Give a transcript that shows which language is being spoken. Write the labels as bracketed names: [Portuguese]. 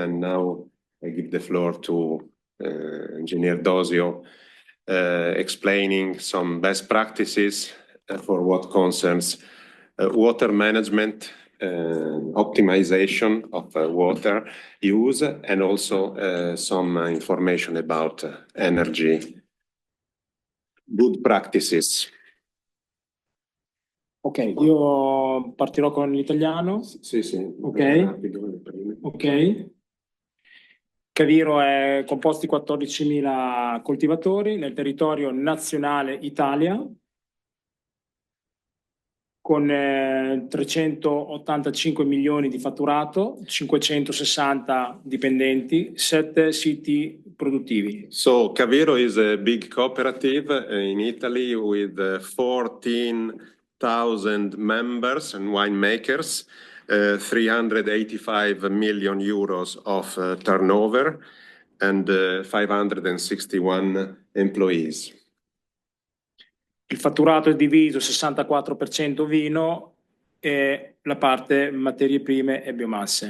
[English] And now I give the floor to Engineer Dosio explaining some best practices for what concerns water management, optimization of water use, and also some information about energy good practices. [Italian] Ok, io partirò con l'italiano. Sì, sì. Ok. Ok. Caviro è composti 14.000 coltivatori nel territorio nazionale Italia, con 385 milioni di fatturato, 560 dipendenti, 7 siti produttivi. [English] So Caviro is a big cooperative in Italy with 14,000 members and winemakers, 385 million euros of turnover, and 561 employees. [Italian] Il fatturato è diviso 64% vino e la parte materie prime e biomasse.